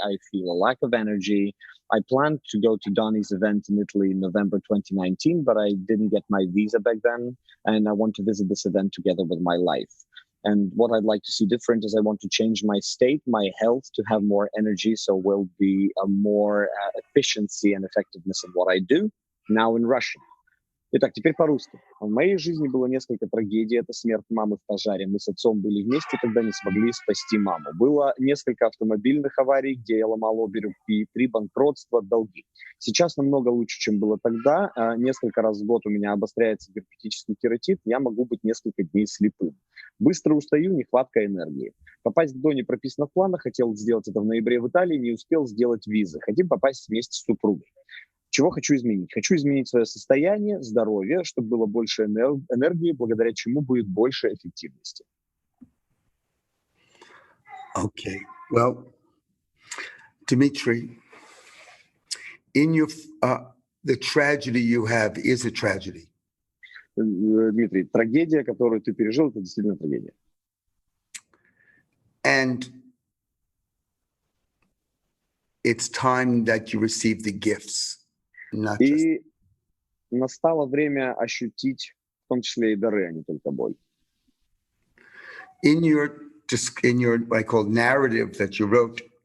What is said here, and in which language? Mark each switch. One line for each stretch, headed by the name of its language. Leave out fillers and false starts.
English: I feel a lack of energy. I planned to go to Donny's event in Italy in November 2019, but I didn't get my visa back then, and I want to visit this event together with my life. And what I'd like to see different is I want to change my state, my health, to have more energy, so will be a more efficiency and effectiveness in what I do. Now in Russian.
Russian: Итак, теперь по-русски. В моей жизни было несколько трагедий. Это смерть мамы в пожаре. Мы с отцом были вместе, когда не смогли спасти маму. Было несколько автомобильных аварий, где я ломал обе руки, 3 банкротства, долги. Сейчас намного лучше, чем было тогда. Несколько раз в год у меня обостряется герпетический кератит. Я могу быть несколько дней слепым. Быстро устаю, нехватка энергии. Попасть к Доне прописано в планах. Хотел сделать это в ноябре в Италии, не успел сделать визы. Хотим попасть вместе с супругой. Чего хочу изменить? Хочу изменить свое состояние, здоровье, чтобы было больше энергии, благодаря чему будет больше эффективности.
English: Okay. Well, Dmitry, in your the tragedy you have is a tragedy.
Russian: Дмитрий, трагедия, которую ты пережил, это действительно трагедия.
English: And it's time that you receive the gifts.
Russian: И настало время ощутить, в том числе и дары, а не только боль.
English: In your what I call narrative that you wrote,